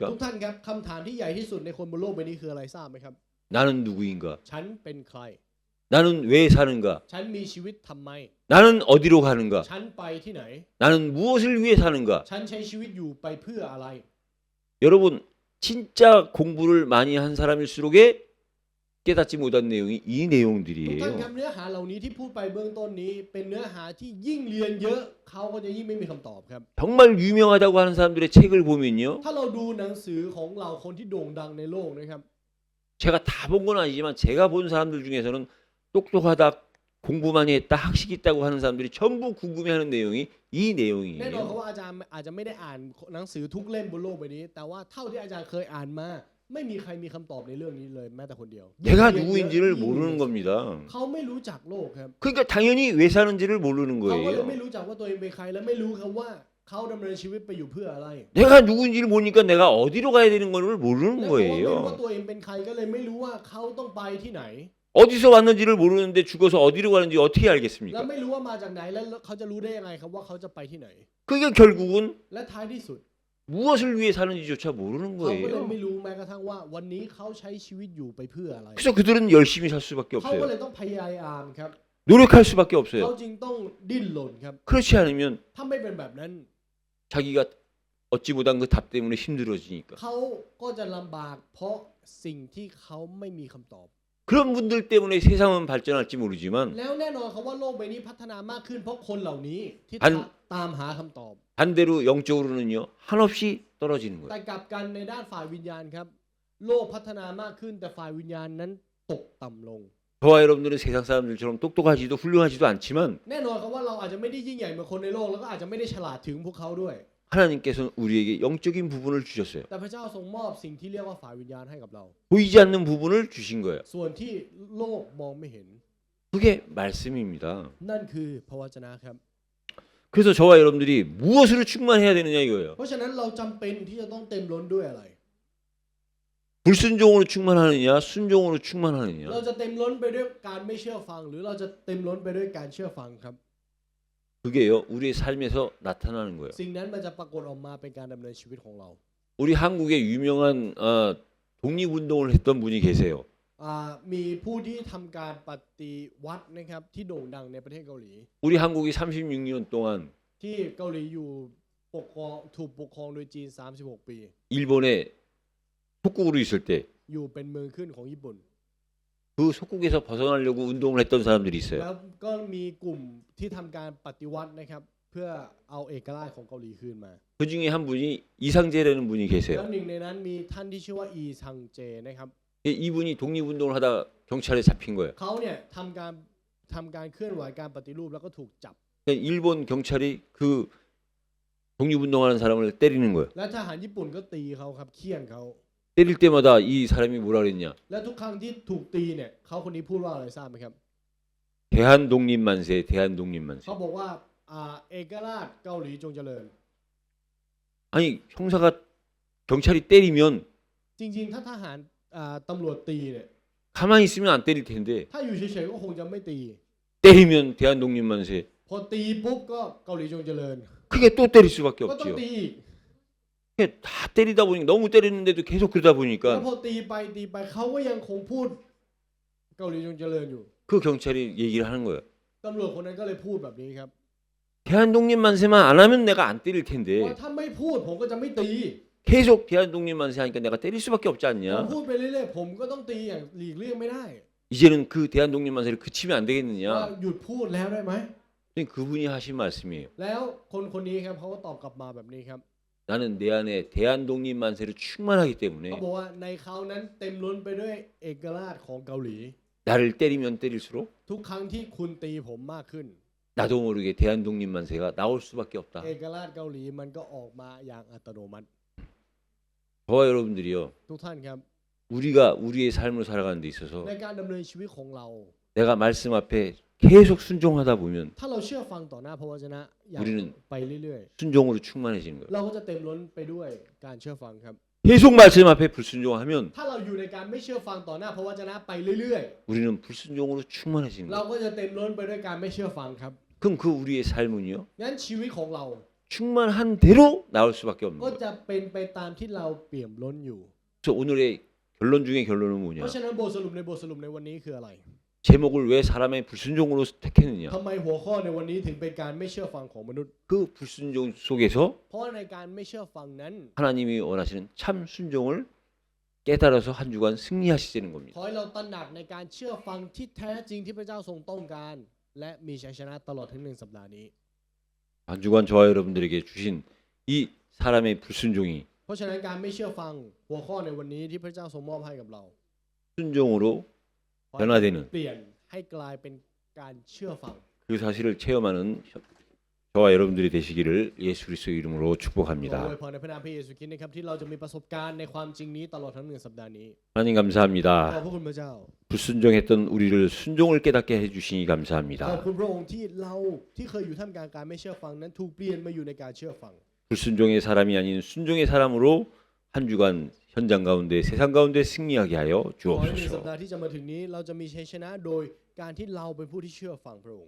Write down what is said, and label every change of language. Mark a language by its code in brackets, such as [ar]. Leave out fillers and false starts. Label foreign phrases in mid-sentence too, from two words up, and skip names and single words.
[th] กท่านครับคำถามที่ใหญ่ที่สุดในคนบนโลกใบนี้คืออะไรทราบไหมครับ [ko] 나는 누구인가? [th] ฉันเป็นใคร [ko] 나는 왜 사는가? [th] ฉันมีชีวิตทำไม [ko] 나는 어디로 가는가? [th] ฉันไปที่ไหน [ko] 나는 무엇을 위해 사는가? [th] ฉันใช้ชีวิตอยู่ไปเพื่ออะไร [ko] 여러분 진짜 공부를 많이 한 사람일수록에 깨닫지 못한 내용이 이 [th] ทุกท่าน [ko] 내용들이에요. [th] ครับเนื้อหาเหล่านี้ที่พูดไปเบื้องต้นนี้ เป็นเนื้อหาที่ยิ่งเรียนเยอะเขาก็จะยิ่งไม่มีคำตอบครับ [ko] 정말 유명하다고 하는 사람들의 책을 보면요. [th] ถ้าเราดูหนังสือของเราคนที่โด่งดังในโลกนะครับ [ko] 제가 다 본 건 아니지만 제가 본 사람들 중에서는 똑똑하다, 공부 많이 했다, 학식 있다고 하는 사람들이 전부 궁금해하는 내용이 이 [th] แน่นอนเขา [ko] 내용이에요. [th] ว่าอาจารย์อาจจะไม่ได้อ่านหนังสือทุกเล่มบนโลกใบนี้ แต่ว่าเท่าที่อาจารย์เคยอ่านมา ไม่มีใครมีคำตอบในเรื่องนี้เลยแม้แต่คนเดียว [ko] 내가 누구인지를 모르는 겁니다. [th] เขาไม่รู้จักโลกครับ [ko] 그러니까 당연히 왜 사는지를 모르는 [th] เขาก็เลยไม่ [ko] 거예요. [th] รู้จักว่าตัวเองเป็นใครและไม่รู้ครับว่าเขาดำเนินชีวิตไปอยู่เพื่ออะไร [ko] 내가 누구인지를 모르니까 내가 어디로 가야 되는 걸 [th] และ [ko] 모르는 [th] เพราะว่าไม่รู้ว่า [ko] 거예요. [th] ตัวเองเป็นใครก็เลยไม่รู้ว่าเขาต้องไปที่ไหน [ko] 어디서 왔는지를 모르는데 죽어서 어디로 가는지 어떻게 [th] และ [ko] 알겠습니까? [th] ไม่รู้ว่ามาจากไหนแล้วเขาจะรู้ได้ยังไงครับว่าเขาจะไปที่ไหน [ko] 그러니까 결국은 [th] และท้ายที่สุด [ko] 무엇을 위해 사는지조차 모르는 [th] เขาก็เลย [ko] 거예요. [th] ไม่รู้แม้กระทั่งว่าวันนี้เขาใช้ชีวิตอยู่ไปเพื่ออะไร [ko] 그래서 그들은 열심히 살 수밖에 [th] เขาก็เล [ko] 없어요. [th] ยต้องพยายามครับ [ko] 노력할 수밖에 [th] เขา [ko] 없어요. [th] จึงต้องดิ้นรนครับ [ko] 그렇지 않으면 [th] ถ้าไม่เป็นแบบนั้น [ko] 자기가 얻지 못한 그 답 때문에 힘들어지니까. [th] เขาก็จะลำบากเพราะสิ่งที่เขาไม่มีคำตอบ [ko] 그런 분들 때문에 세상은 발전할지 모르지만 [th] แล้วแน่นอนครับว่าโลกใบนี้พัฒนามากขึ้นเพราะคนเหล่านี้ที่ อัน ตามหาคำตอบ [ko] 반대로 영적으로는요 한없이 떨어지는 [th] แต่ [ko] 거예요. [th] กลับกันในด้านฝ่ายวิญญาณครับ โลกพัฒนามากขึ้นแต่ฝ่ายวิญญาณนั้นตกต่ำลง [ko] 저와 여러분들은 세상 사람들처럼 똑똑하지도 훌륭하지도 않지만 [th] แน่นอนครับว่าเราอาจจะไม่ได้ยิ่งใหญ่เหมือนคนในโลกแล้วก็อาจจะไม่ได้ฉลาดถึงพวกเขาด้วย [ko] 하나님께서는 우리에게 영적인 부분을 주셨어요. [th] แต่พระเจ้าทรงมอบสิ่งที่เรียกว่าฝ่ายวิญญาณให้กับเรา [ko] 보이지 않는 부분을 주신 거예요. [th] ส่วนที่โลกมองไม่เห็น [ko] 그게 말씀입니다. [th] นั่นคือพระวจนะครับ [ko] 그래서 저와 여러분들이 무엇으로 충만해야 되느냐 이거예요. [th] เพราะฉะนั้นเราจำเป็นที่จะต้องเต็มล้นด้วยอะไร [ko] 불순종으로 충만하느냐 순종으로 충만하느냐. [th] เราจะเต็มล้นไปด้วยการไม่เชื่อฟัง หรือเราจะเต็มล้นไปด้วยการเชื่อฟังครับ [ko] 그게요 우리의 삶에서 나타나는 거예요. [th] สิ่งนั้นมันจะปรากฏออกมาเป็นการดำเนินชีวิตของเรา [ko] 우리 한국에 유명한 독립운동을 했던 분이 계세요. [th] มีผู้ที่ทำการปฏิวัตินะครับที่โด่งดังในประเทศเกาหลี [ko] 우리 한국이 36년 동안 [th] ที่เกาหลีอยู่ถูกปกครองโดยจีน36 ปี [ko] 일본의 속국으로 있을 때 [th] อยู่เป็นเมืองขึ้นของญี่ปุ่น [ko] 그 속국에서 벗어나려고 운동을 했던 사람들이 [th] แล้ [ko] 있어요. [th] วก็มีกลุ่มที่ทำการปฏิวัตินะครับเพื่อเอาเอกราชของเกาหลีคืนมา [ko] 그 중에 한 분이 이상재라는 분이 [th] แล้ว [ko] 계세요. [th] หนึ่งในนั้นมีท่านที่ชื่อว่าอีซังเจนะครับ [ko] 이분이 독립운동을 하다가 경찰에 잡힌 거예요. [th] เขาเนี่ยทำการเคลื่อนไหวการปฏิรูปแล้วก็ถูกจับ [ko] 일본 경찰이 그 독립운동하는 사람을 때리는 거예요. [th] และทหารญี่ปุ่นก็ตีเขาครับเฆี่ยนเขา [ko] 때릴 때마다 이 사람이 뭐라 그랬냐? [th] และทุกครั้งที่ถูกตีเนี่ยเขาคนนี้พูดว่าอะไรทราบไหมครับ [ko] 대한독립만세, 대한독립만세. [th] เขาบอกว่าเอกราชเกาหลีจงเจริญ [ko] 아니 형사가 경찰이 때리면 [th] จริงๆถ้าทหารตำรวจตีเนี่ย [ko] 가만히 있으면 안 때릴 텐데 [th] ถ้าอยู่เฉยๆก็คงจะไม่ตี [ko] 때리면 대한독립만세. [th] พอตีปุ๊บก็เกาหลีจงเจริญ [ko] 그게 또 때릴 수밖에 [th] ก็ต้อง [ko] 없지요. [th] ตีอีก [ko] 그게 다 때리다 보니까 너무 때리는데도 계속 그러다 [th] แล้ว [ko] 보니까 [th] พอตีไปเขาก็ยังคงพูดเกาหลีจงเจริญอยู่ [ko] 그 경찰이 얘기를 하는 거예요. [th] ตำรวจคนนั้นก็เลยพูดแบบนี้ครับ [ko] 대한독립 만세만 안 하면 내가 안 때릴 [th] ว่า [ko] 텐데 [th] ถ้าไม่พูดผมก็จะไม่ตี [ko] 계속 대한독립 만세 하니까 내가 때릴 수밖에 없지 [th] ผม [ko] 않냐? [th] พูดไปเรื่อยๆผมก็ต้องตีอย่างหลีกเลี่ยงไม่ได้ [ko] 이제는 그 대한독립 만세를 그치면 안 [th] ว่า [ko] 되겠느냐? [th] หยุดพูดแล้วได้ไหม [ko] 그분이 하신 말씀이에요. [th] แล้วคนคนนี้ครับเขาก็ตอบกลับมาแบบนี้ครับ [ko] 나는 내 안에 대한독립 만세를 충만하기 [th] เขา [ko] 때문에 [th] บอกว่าในเขานั้นเต็มล้นไปด้วยเอกราชของเกาหลี [ko] 나를 때리면 때릴수록 [th] ทุกครั้งที่คุณตีผมมากขึ้น [ko] 나도 모르게 대한독립 만세가 나올 수밖에 없다. [th] เอกราชเกาหลีมันก็ออกมาอย่างอัตโนมัติ [ko] 저와 여러분들이요. [th] ทุกท่านครับ [ko] 우리가 우리의 삶을 살아가는 데 있어서 [th] ในการดำเนินชีวิตของเรา [ko] 내가 말씀 앞에 계속 순종하다 보면 [th] ถ้าเราเชื่อฟังต่อหน้าพระวจนะอย่าง [ko] 우리는 [th] ไปเรื่อย [ko] 순종으로 충만해지는 거예요. [th] ๆ เราก็จะเต็มล้นไปด้วยการเชื่อฟังครับ [ko] 계속 말씀 앞에 불순종하면 [th] ถ้าเราอยู่ในการไม่เชื่อฟังต่อหน้าพระวจนะไปเรื่อย [ko] 우리는 불순종으로 충만해지는 [th] ๆ เรา [ko] 거예요. [th] ก็จะเต็มล้นไปด้วยการไม่เชื่อฟังครับ [ko] 그럼 그 우리의 삶은요? [th] งั้นชีวิตของเรา [ko] 충만한 대로 나올 수밖에 없는 [th] ก็ [ko] 거예요. [th] จะเป็นไปตามที่เราเปี่ยมล้นอยู่ [ko] 그래서 오늘의 결론 중에 결론은 [th] เพ [ko] 뭐냐? [th] ราะฉะนั้นบทสรุปในวันนี้คืออะไร [ko] 제목을 왜 사람의 불순종으로 택했느냐? [th] ทำไมหัวข้อในวันนี้ถึงเป็นการไม่เชื่อฟังของมนุษย์ [ko] 그 불순종 속에서 [th] เพราะในการไม่เชื่อฟังนั้น [ko] 하나님이 원하시는 참 순종을 깨달아서 한 주간 승리하시는 [th] ข [ko] 겁니다. [th] อให้เราตระหนักในการเชื่อฟังที่แท้จริงที่พระเจ้าทรงต้องการ และมีชัยชนะตลอดทั้ง1 สัปดาห์นี้ [ko] 한 주간 저와 여러분들에게 주신 이 사람의 불순종이 [th] เพราะฉะนั้นการไม่เชื่อฟังหัวข้อในวันนี้ที่พระเจ้าทรงมอบให้กับเรา [ko] 순종으로 [th] ขอให้ [ko] 변화되는 [th] เปลี่ยนให้กลายเป็นการเชื่อฟัง [ko] 그 사실을 체험하는 저와 여러분들이 되시기를 예수 그리스도의 이름으로 [th] ขอ [ko] 축복합니다. [th] อวยพรในพระนามพระเยซูคริสต์นะครับที่เราจะมีประสบการณ์ในความจริงนี้ตลอดทั้ง1 สัปดาห์นี้ [ko] 하나님 [th] ขอบ [ko] 감사합니다. [th] พระคุณพระเจ้า [ko] 불순종했던 우리를 순종을 깨닫게 해주시니 [th] ขอบ [ko] 감사합니다. [th] คุณพระองค์ที่เราที่เคยอยู่ท่ามกลางการไม่เชื่อฟังนั้นถูกเปลี่ยนมาอยู่ในการเชื่อฟัง [ko] 불순종의 사람이 아닌 순종의 사람으로 한 주간 현장 가운데 세상 가운데 승리하게 하여 [th] ขอให้ในสัป [ko] 주옵소서. [th] ดาห์ที่จะมาถึงนี้เราจะมีชัยชนะโดยการที่เราเป็นผู้ที่เชื่อฟังพระองค์